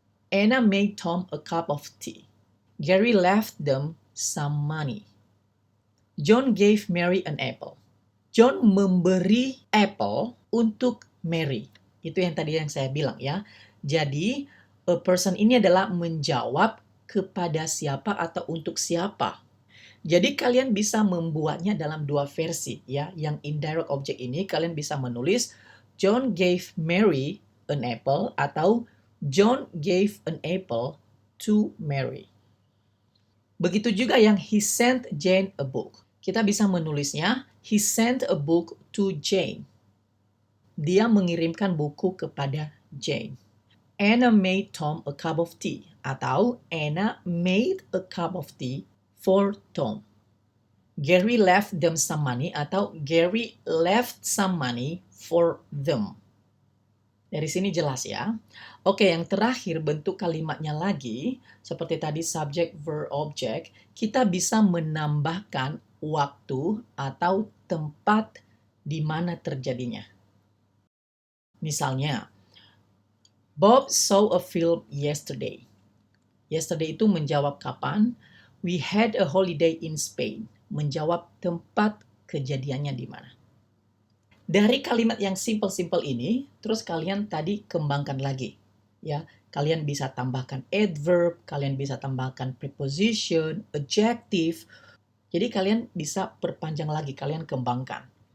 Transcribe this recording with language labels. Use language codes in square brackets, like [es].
[en] Anna made Tom a cup of tea. Gary left them some money. John gave Mary an apple. [id] John memberi apple untuk Mary. Itu yang tadi yang saya bilang ya. Jadi, a person ini adalah menjawab kepada siapa atau untuk siapa. Jadi kalian bisa membuatnya dalam dua versi ya. Yang [en] indirect object [id] ini kalian bisa menulis [en] John gave Mary an apple [id] atau [en] John gave an apple to Mary. [id] Begitu juga yang [en] he sent Jane a book. [id] Kita bisa menulisnya [en] he sent a book to Jane. [id] Dia mengirimkan buku kepada Jane. [en] Anna made Tom a cup of tea [id] atau [en] Anna made a cup of tea for Tom. Gary left them some money [id] atau [en] Gary left some money for them. [id] Dari sini jelas ya. Oke, yang terakhir bentuk kalimatnya lagi, seperti tadi subject, verb, object, kita bisa menambahkan waktu atau tempat di mana terjadinya. Misalnya, [en] Bob saw a film yesterday. Yesterday [id] itu menjawab kapan. [en] We had a holiday in Spain. [id] Menjawab tempat kejadiannya di mana. Dari kalimat yang simple-simple ini, terus kalian tadi kembangkan lagi. Ya, kalian bisa tambahkan adverb, kalian bisa tambahkan preposition, adjective. Jadi kalian bisa perpanjang lagi, kalian kembangkan.